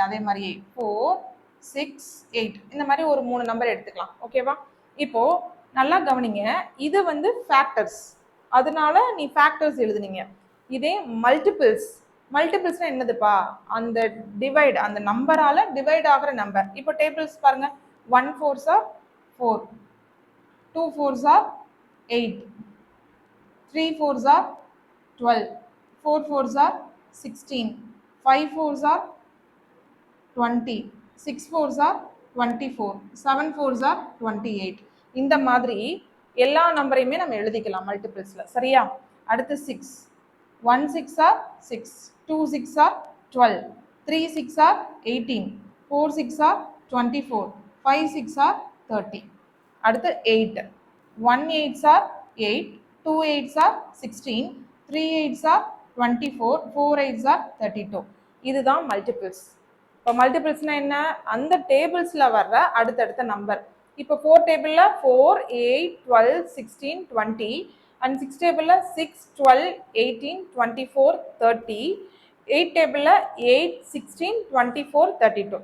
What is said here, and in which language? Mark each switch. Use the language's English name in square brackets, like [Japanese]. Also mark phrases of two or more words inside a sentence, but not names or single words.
[Tamil] அதே மாதிரி 4, 6, 8 இந்த மாதிரி ஒரு 3 நம்பர் எடுத்துக்கலாம். ஓகேவா? இப்போ நல்லா கவனிங்க. இது வந்து ஃபேக்டர்ஸ், அதனால நீ ஃபேக்டர்ஸ் எழுதுனீங்க. இதே மல்டிபிள்ஸ்னா என்னதுப்பா? அந்த டிவைட், அந்த நம்பரால டிவைட் ஆகிற நம்பர். இப்போ டேபிள்ஸ் பாருங்க. [English] 1 4s are 4, 2 4s are 8, 3 4s are 12, 4 4s are 16, 5 4s are 20, 6 4s are 24, 7 4s are 28. [Tamil] இந்த மாதிரி எல்லா நம்பரையுமே நம்ம எழுதிக்கலாம் மல்டிபிள்ஸ்ல. சரியா? அடுத்து [English] 6, 1 6 are 6, 2 6 are 12, 3 6 are 18, 4 6 are 24, 5 6 are 30. அடுத்து 8, 1 8s are 8, 2 8s are 16, 3 8s are 24, 4 8s are 32. [Tamil] இதுதான் மல்டிபிள்ஸ். இப்போ மல்டிபிள்ஸ்னா என்ன? அந்த டேபிள்ஸ்ல வர்ற அடுத்தடுத்த நம்பர். இப்போ 4 டேபிள்ல 4, 8, 12, 16, 20 அண்ட் 6 டேபிள்ல 6, 12, 18, 24, 30, 8 டேபிள்ல 8, 16, 24, 32.